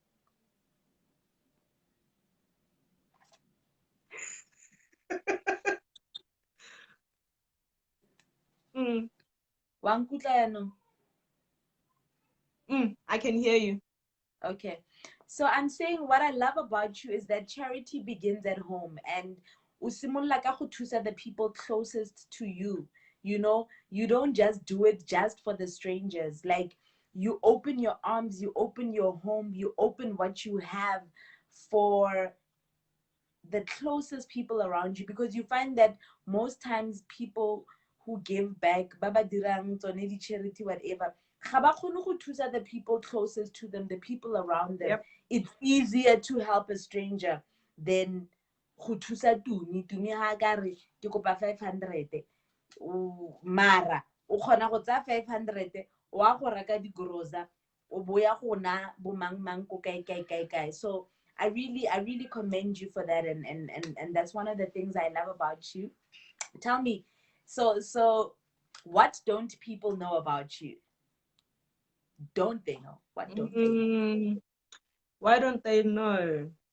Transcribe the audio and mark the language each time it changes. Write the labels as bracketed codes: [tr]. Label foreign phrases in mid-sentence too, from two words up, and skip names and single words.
[en] Mm, Wankutla. I can hear you. Okay. So I'm saying what I love about you is that charity begins at home, and [tn] usimula ka go thusa [en] the people closest to you. You don't just do it just for the strangers. Like, you open your arms, you open your home, you open what you have for the closest people around you, because you find that most times people who give back, [tn] baba dirang tsone di [en] charity whatever, [tn] ga ba kgone go thusa [en] the people closest to them, the people around them. Yep. It's easier to help a stranger than [tn] go thusa Tumi ha ka re ke kopa 500, mara o kgona go tsaya 500 wa go reka digrosa o boya go na bo mang ko kae. [en] So I really commend you for that, and that's one of the things I love about you. Tell me, so what don't people know about you? Don't they know? What don't they know? Why don't they know?